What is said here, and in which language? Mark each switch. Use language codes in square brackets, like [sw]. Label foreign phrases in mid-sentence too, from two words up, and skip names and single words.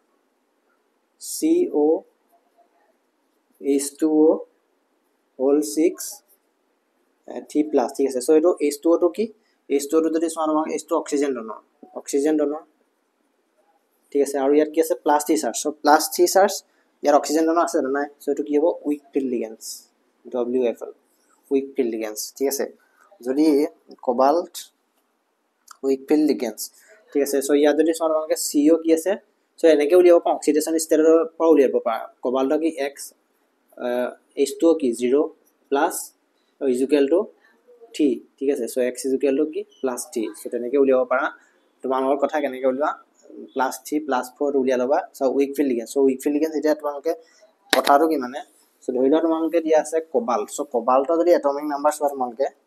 [as] CO H2O whole 6 3+ ঠিক আছে সো এইটো H2O টো কি H2O টো যদি চোৱা নহয় H2 অক্সিজেন ডনৰ ঠিক আছে আৰু ইয়াত কি আছে [en] plus 3 charge so plus 3 [as] চাৰ্জ ইয়াৰ অক্সিজেন ডনৰ আছে নাই সো এইটো কি হ'ব [en] weak field ligands WFL weak field ligands [as] ঠিক আছে যদি কোবাল্ট [en] weak field ligands [as] ঠিক আছে সো ইয়াত যদি চোৱা নহয় CO কি আছে সো এনেকৈ উলিয়াব পাওঁ [en] oxidation state [as] পৰা উলিয়াব পাৰা কোবাল্ট কি X H2O কি 0 [en] plus equal to 3 [as] ঠিক আছে সো [en] X equal to [as] কি [en] plus 3 so [as] তেনেকৈ উলিয়াব পাৰা তোমালোকৰ কথা কেনেকৈ উলিওৱা [en] plus 3 plus 4 [as] উলিয়া লবা [en] so weak field ligands [as] এতিয়া তোমালোকে কথাটো কি মানে সো ধৰি লোৱা তোমালোকে দিয়া আছে কোবাল্ট সো কোবাল্টৰ যদি [en] atomic number [as] চোৱা তোমালোকে